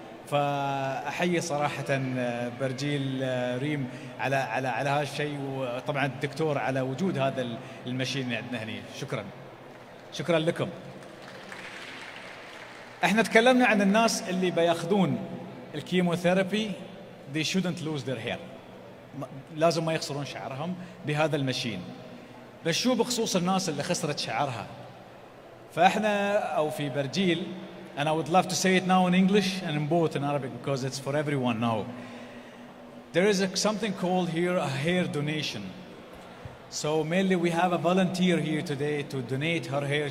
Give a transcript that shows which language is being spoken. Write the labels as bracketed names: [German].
[Arabic] فأحيي صراحة برجيل ريم على هذا الشيء، وطبعا الدكتور على وجود هذا الماشين عندنا هنا. شكرا لكم. احنا تكلمنا عن الناس اللي بياخذون [English] الكيموثيرابي they shouldn't lose their hair. [Arabic] لازم ما يخسرون شعرهم بهذا المشين. بس شو بخصوص الناس اللي خسرت شعرها؟ فاحنا او في برجيل, [English] and I would love to say it now in English and in both in Arabic because it's for everyone now. There is something called here a hair donation. So mainly we have a volunteer here today to donate her hair.